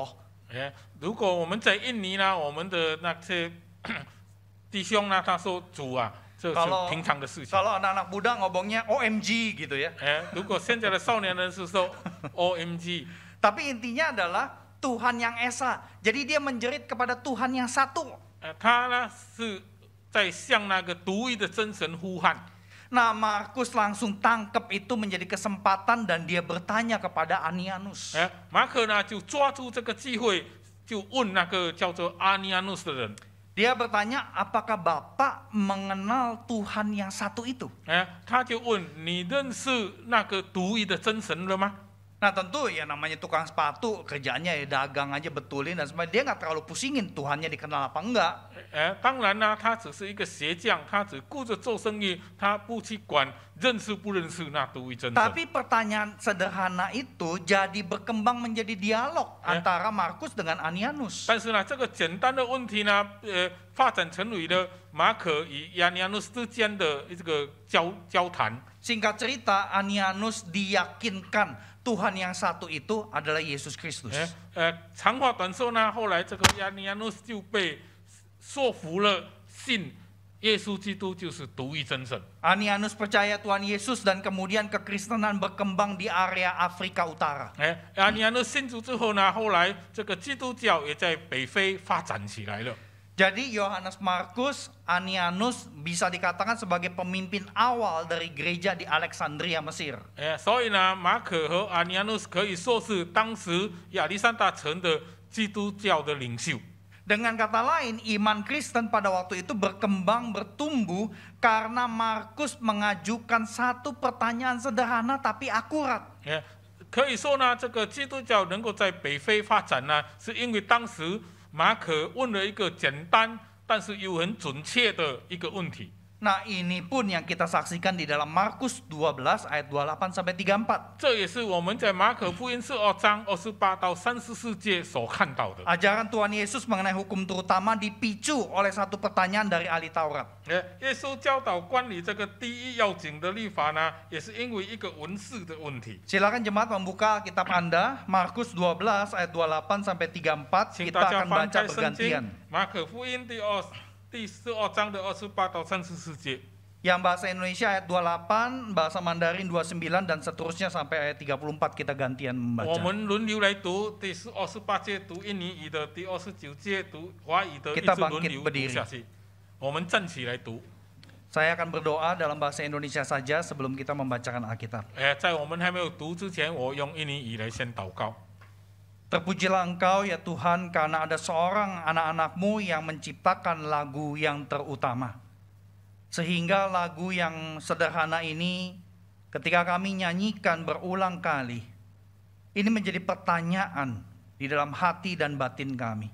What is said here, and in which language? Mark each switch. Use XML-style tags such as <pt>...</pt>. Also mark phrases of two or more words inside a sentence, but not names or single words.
<zh>如果我们在印尼呢，我们的那些弟兄呢，他说主啊，这是平常的事情。</zh> <id>Kalau anak-anak muda ngomongnya OMG gitu ya.</id> <zh>如果现在的少年人是说 OMG，</zh> <id>Tapi intinya adalah Tuhan yang Esa. Jadi dia menjerit kepada Tuhan yang satu.</id> <zh>他呢是在向那个独一的真神呼喊。</zh> <id>Nah, Markus langsung tangkap itu menjadi kesempatan dan dia bertanya kepada Anianus.</id> <zh>马可呢就抓住这个机会，就问那个叫做阿尼亚努斯的人。</zh> <id>Dia bertanya, apakah Bapak mengenal Tuhan yang satu itu?</id> <zh>他就问你认识那个独一的真神了吗？</zh> <id>Nah tentu ya namanya tukang sepatu kerjaannya ya dagang aja betulin dan sebagainya. Dia nggak terlalu pusingin Tuhannya dikenal apa enggak.</id> <zh>当然啦，他只是一个鞋匠，他只顾着做生意，他不去管认识不认识那独一真神。</zh> <id>Tapi pertanyaan sederhana itu jadi berkembang menjadi dialog antara Markus dengan Anianus.</id> <zh>但是呢，这个简单的问题呢，发展成为了马可与亚尼亚努斯之间的这个交谈。</zh> <id>Singkat cerita, Anianus diyakinkan Tuhan yang satu itu adalah Yesus Kristus.</id> <zh>长话短说呢，后来这个亚尼亚努斯就被说服了，信耶稣基督就是独一真神。</zh> <id>Anianus percaya Tuhan Yesus dan kemudian kekristenan berkembang di area Afrika Utara.</id> <zh>亚尼亚努斯信主之后呢，后来这个基督教也在北非发展起来了。</zh> <id>Jadi Yohanes Markus, Anianus bisa dikatakan sebagai pemimpin awal dari gereja di Alexandria, Mesir.</id> <zh>所以呢，马可和亚尼亚努斯可以说是当时亚历山大城的基督教的领袖。</zh> <id>Dengan kata lain, iman Kristen pada waktu itu berkembang, bertumbuh karena Markus mengajukan satu pertanyaan sederhana tapi akurat.</id> <zh>可以说呢，这个基督教能够在北非发展呢，是因为当时马可问了一个简单但是又很准确的一个问题。</zh> <id>Nah ini pun yang kita saksikan di dalam Markus 12 ayat 28 sampai 34.</id> <zh>这也是我们在马可福音12章28到34节所看到的。</zh> <id>Ajaran Tuhan Yesus mengenai hukum terutama dipicu oleh satu pertanyaan dari ahli Taurat.</id> <zh>耶稣教导关于这个第一要紧的律法呢，也是因为一个文士的问题。</zh> <id>Silakan jemaat membuka kitab Anda, Markus 12 ayat 28 sampai 34.</id> <zh>请</zh> <id>Kita</id> <zh>大家</zh> <id>akan</id> <zh>翻</zh> <id>baca</id> <zh>开圣</zh> <id>bergantian.</id> <zh>经，马可福音第12章的28到34节。</zh> <id>Yang bahasa Indonesia ayat 28, bahasa Mandarin 29 dan seterusnya sampai ayat 34 kita gantian</id> <zh>我</zh> <id>membaca.</id> <zh>们轮流来读第28节读印尼语的，第29节读华语的，一</zh> <id>Kita</id> <zh>直轮</zh> <id>bangkit</id> <zh>流</zh> <id>berdiri.</id> <zh>读下去。我们站起来读。</zh> <id>Saya akan berdoa dalam bahasa Indonesia saja sebelum kita membacakan Alkitab.</id> <zh>在我们还没有读之前，我用印尼语来先祷告。</zh> <id>Terpujilah Engkau ya Tuhan karena ada seorang anak-anak-Mu yang menciptakan lagu yang terutama. Sehingga lagu yang sederhana ini ketika kami nyanyikan berulang kali, ini menjadi pertanyaan di dalam hati dan batin kami.</id>